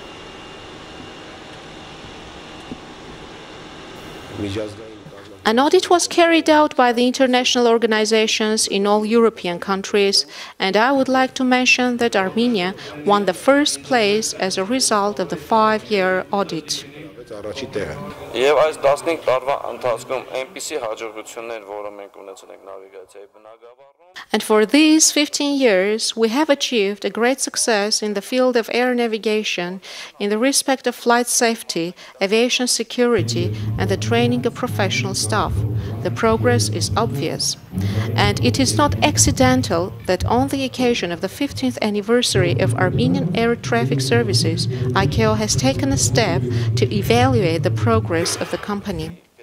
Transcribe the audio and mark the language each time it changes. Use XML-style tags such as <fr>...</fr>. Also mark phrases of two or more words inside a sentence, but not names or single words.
<en>An audit was carried out by the international organizations in all European countries, and I would like to mention that Armenia won the first place as a result of the 5-year audit.</en> <hy>Եվ այս 15 տարվա ընթացքում այնպիսի հաջողություններ, որը մենք ունեցել ենք նավիգացիայի բնագավառում.</hy> <en>And for these 15 years, we have achieved a great success in the field of air navigation, in the respect of flight safety, aviation security, and the training of professional staff. The progress is obvious. And it is not accidental that on the occasion of the 15th anniversary of Armenian Air Traffic Services, ICAO has taken a step to evaluate the progress of the company.</en>